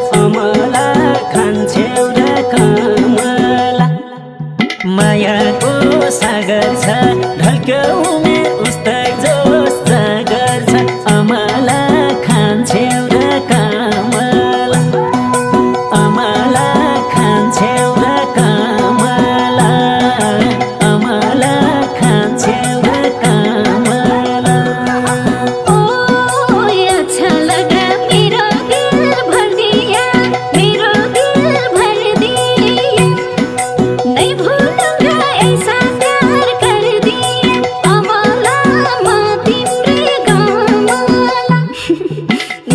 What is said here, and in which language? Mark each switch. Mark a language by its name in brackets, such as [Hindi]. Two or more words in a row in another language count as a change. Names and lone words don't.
[Nepali] अमला खान्छेउ र कमला, मायाको सागर छ, ढल्क्यो उमेर उस्तै जोस जागर छ। अमला खान्छेउ र कमला, अमला खान्छेउ र कमला। अमला खान्छे वा कमला? [Hindi] ओ, अच्छा लगा मेरो दिल भर दिया, मेरो दिल भर दिया। नहीं भूलूंगा ऐसा प्यार कर दिया, [Nepali] अमला म तिम्रै कमला।